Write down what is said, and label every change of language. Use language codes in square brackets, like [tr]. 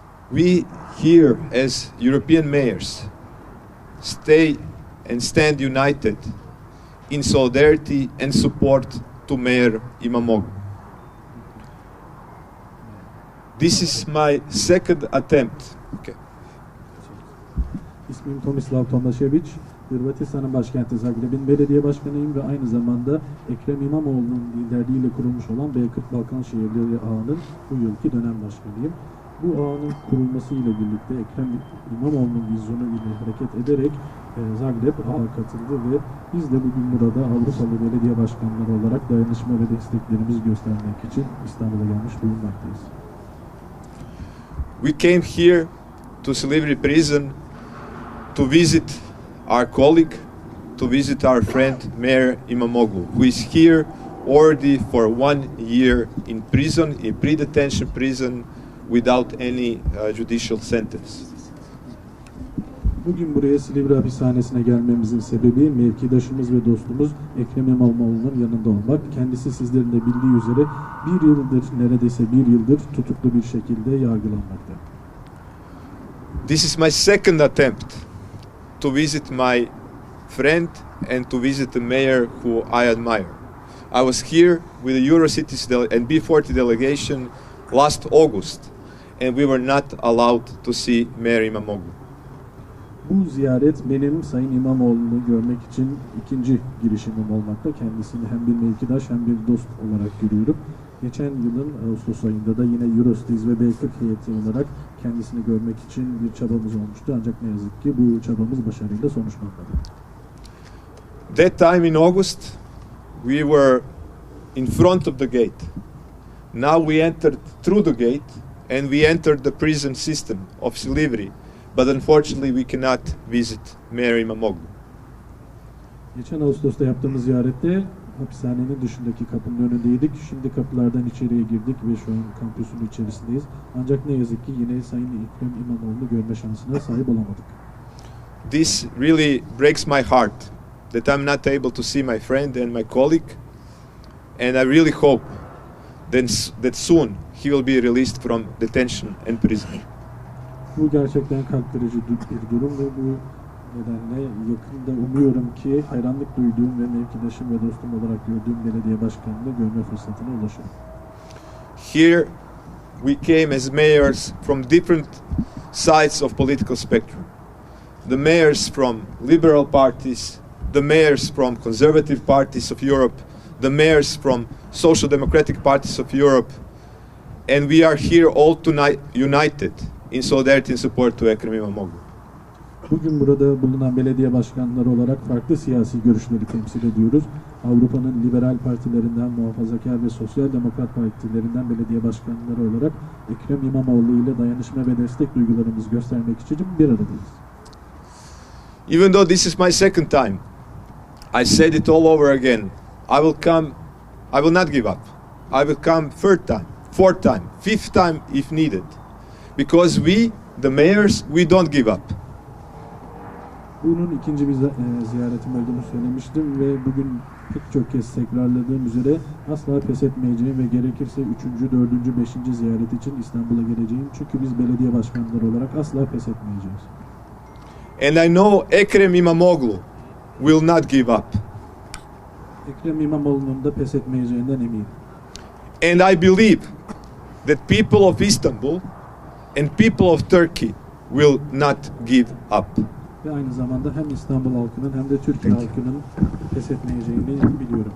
[en] We here, as European mayors, stay and stand united in solidarity and support to Mayor Imamoglu. This is my second attempt. Okay. [tr] İsmim Tomislav Tomašević. Hırvatistan'ın başkenti Zagreb'in belediye başkanıyım ve aynı zamanda Ekrem İmamoğlu'nun liderliğiyle kurulmuş olan B40 Balkan Şehirleri Ağı'nın bu yılki dönem başkanıyım. Bu ağının kurulmasıyla birlikte Ekrem İmamoğlu'nun vizyonu ile hareket ederek Zagreb ağa katıldı ve biz de bugün burada Avrupalı belediye başkanları olarak dayanışma ve desteklerimizi göstermek için İstanbul'a gelmiş bulunmaktayız. [en] We came here to Silivri prison to visit our colleague, to visit our friend Mayor Imamoglu, who is here already for 1 year in prison, in pre-detention prison, without any judicial sentence. [tr] Bugün buraya Silivri hapishanesine gelmemizin sebebi mevkidaşımız ve dostumuz Ekrem İmamoğlu'nun yanında olmak. Kendisi sizlerin de bildiği üzere neredeyse bir yıldır tutuklu bir şekilde yargılanmakta. [en] This is my second attempt to visit my friend and to visit the mayor who I admire. I was here with the Eurocities and B40 delegation last August, and we were not allowed to see Mayor İmamoğlu. [tr] Bu ziyaret benim Sayın İmamoğlu'nu görmek için ikinci girişimim olmakta. Kendisini hem bir mevkidaş hem bir dost olarak görüyorum. Geçen yılın Ağustos ayında da yine Eurocities ve B40 Heyeti olarak kendisini görmek için bir çabamız olmuştu. Ancak ne yazık ki bu çabamız başarıyla sonuçlanmadı. [en] That time in August, we were in front of the gate. Now we entered through the gate and we entered the prison system of Silivri. But unfortunately we cannot visit Mayor İmamoğlu. [tr] Geçen Ağustos'ta yaptığımız ziyarette hapishanenin dışındaki kapının önündeydik. Şimdi kapılardan içeriye girdik ve şu an kampüsün içerisindeyiz. Ancak ne yazık ki yine Sayın Ekrem İmamoğlu'nu görme şansına sahip olamadık. [en] This really breaks my heart that I'm not able to see my friend and my colleague, and I really hope that soon he will be released from detention and prison. [tr] Bu gerçekten kalp kırıcı bir durum ve bu nedenle yakında umuyorum ki hayranlık duyduğum ve mevkidaşım ve dostum olarak gördüğüm belediye başkanını görme fırsatına ulaşırım. [en] Here we came as mayors from different sides of political spectrum. The mayors from liberal parties, the mayors from conservative parties of Europe, the mayors from social democratic parties of Europe, and we are here all tonight united in solidarity and support to Ekrem İmamoğlu. [tr] Bugün burada bulunan belediye başkanları olarak farklı siyasi görüşleri temsil ediyoruz. Avrupa'nın liberal partilerinden, muhafazakar ve sosyal demokrat partilerinden belediye başkanları olarak Ekrem İmamoğlu ile dayanışma ve destek duygularımızı göstermek için bir aradayız. [en] Even though this is my second time, I said it all over again. I will not give up. I will come third time, fourth time, fifth time if needed. Because we, the mayors, we don't give up. [tr] Bunun ikinci bir ziyaretim olduğunu söylemiştim ve bugün pek çok kez tekrarladığım üzere asla pes etmeyeceğim ve gerekirse 3. 4. 5. ziyaret için İstanbul'a geleceğim. Çünkü biz belediye başkanları olarak asla pes etmeyeceğiz. [en] And I know Ekrem İmamoğlu will not give up. [tr] Ekrem İmamoğlu'nun da pes etmeyeceğinden eminim. [en] And I believe that people of Istanbul and people of Turkey will not give up. [tr] Ve aynı zamanda hem İstanbul halkının hem de Türkiye halkının pes etmeyeceğini biliyorum.